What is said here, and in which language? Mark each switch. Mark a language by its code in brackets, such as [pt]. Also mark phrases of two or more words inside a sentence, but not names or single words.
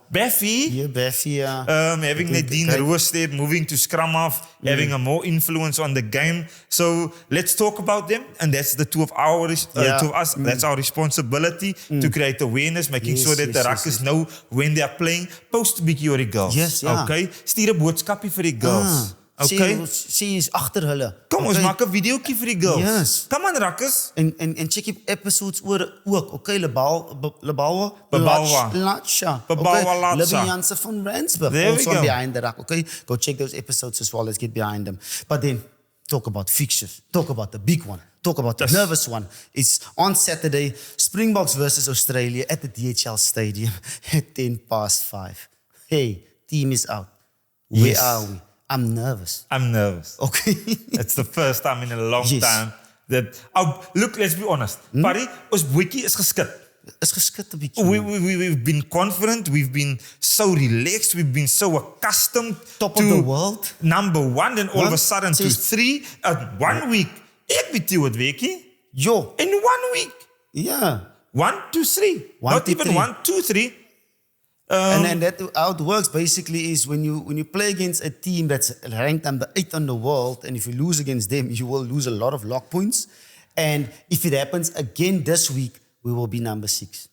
[en] Beffy. Yeah, Beffy, yeah. Having Nadine Roos there, moving to scrum half, having a more influence on the game. So let's talk about them. And that's the two of us. That's our responsibility to create awareness, making sure that the Ruckers know when they are playing. [af] Post 'n bietjie oor die girls. [en] Yes, ja. Okay? [af] Stuur 'n boodskapie vir die girls. [en] Okay. [af] Sê is agter hulle. Kom, ons maak 'n videoetjie vir die girls. [en] Yes. Come on, Ruckers. [af] En check die episodes oor ook. [en] Okay, Lebawa. Latsha. Libby Jansen van Rensburg. Also on Behind the Ruck. Okay, go check those episodes as well. Let's get behind them. But then, talk about fixtures. Talk about the big one. Talk about the nervous one. It's on Saturday, Springboks versus Australia at the DHL Stadium at 5:10. Hey, team is out. Where are we? I'm nervous. Okay. It's the first time in a long time that... look, let's be honest. Paddy, [af] ons boetjie is geskit. Is geskit 'n bietjie. [en] We've been confident. We've been so relaxed. We've been so accustomed Top to of the world. Number 1, then all of a sudden to 3. [af] 1 week. Ek weet jy wat weekie. Jo. [en] In 1 week. [af] Ja. [en] 1, 2, 3. One, Not two, even three. 1, 2, 3. And that how it works basically is when you play against a team that's ranked number 8 on the world, and if you lose against them, you will lose a lot of lock points. And if it happens again this week, we will be number 6.